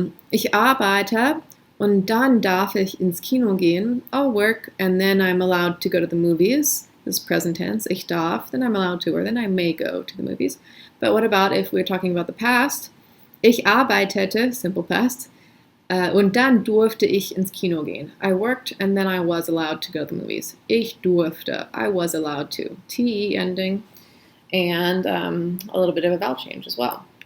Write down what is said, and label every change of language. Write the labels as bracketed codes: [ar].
[de] Ich arbeite und dann darf ich ins Kino gehen. [en] I'll work and then I'm allowed to go to the movies. This is present tense. [de] Ich darf, [en] then I'm allowed to, or then I may go to the movies. But what about if we're talking about the past? [de] Ich arbeitete, [en] simple past, [de] und dann durfte ich ins Kino gehen. [en] I worked and then I was allowed to go to the movies. [de] Ich durfte, [en] I was allowed to. TE ending and a little bit of a vowel change as well.